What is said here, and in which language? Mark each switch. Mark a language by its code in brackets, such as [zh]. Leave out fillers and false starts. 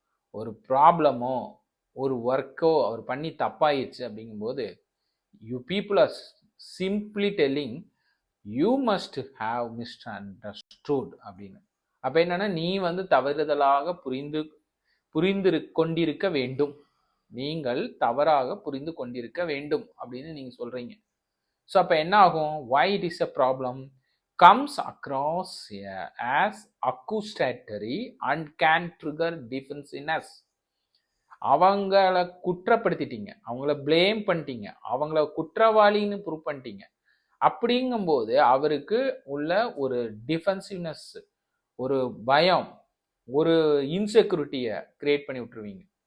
[ta] ஒரு ப்ராப்ளமோ ஒரு ஒர்க்கோ அவர் பண்ணி தப்பாயிடுச்சு அப்படிங்கும்போது, [en] you people are simply telling you must have misunderstood [ta] அப்படின்னு. அப்போ என்னன்னா, நீ வந்து தவறுதலாக புரிந்து கொண்டிருக்க வேண்டும், நீங்கள் தவறாக புரிந்து கொண்டிருக்க வேண்டும் அப்படின்னு நீங்கள் சொல்கிறீங்க. ஸோ அப்போ என்ன ஆகும்? [en] why it is a problem comes across as accusatory and can trigger defensiveness. [ta] அவங்கள குற்றப்படுத்திட்டீங்க, அவங்கள பிளேம் பண்ணிட்டீங்க, அவங்கள குற்றவாளின்னு ப்ரூவ் பண்ணிட்டீங்க. அப்படிங்கும்போது அவருக்கு உள்ள ஒரு டிஃபென்சிவ்னஸ், ஒரு பயம், ஒரு இன்செக்யூரிட்டியை கிரியேட் பண்ணி விட்டுருவீங்க.